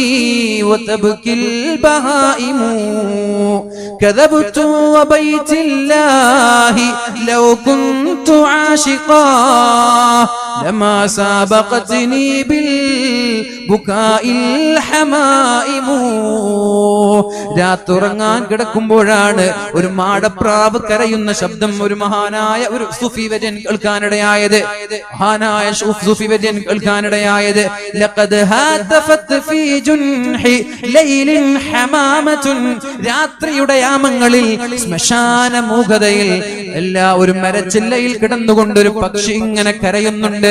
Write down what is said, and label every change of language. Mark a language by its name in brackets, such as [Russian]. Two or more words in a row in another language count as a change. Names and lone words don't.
[Arabic] وتبكي البهائم كذبت وبيت الله لو كنت عاشقا لما سابقتني بالبكاء الحمائم [Malayalam] രാത്തുറങ്ങാൻ കിടക്കുമ്പോഴാണ് ഒരു മാടപ്രാവ് കരയുന്ന ശബ്ദം ഒരു മഹാനായ ഒരു സൂഫി വര്യൻ കേൾക്കാനിടയായത്. മഹാനായ സൂഫി വര്യൻ കേൾക്കാനിടയായത് [Arabic] لقد هتفت في جنح ليل حمامة, [Malayalam] രാത്രിയുടെ യാമങ്ങളിൽ ശ്മശാന മൂകതയിൽ ഒരു മരച്ചില്ലയിൽ കിടന്നുകൊണ്ടൊരു പക്ഷി ഇങ്ങനെ കരയുന്നുണ്ട്.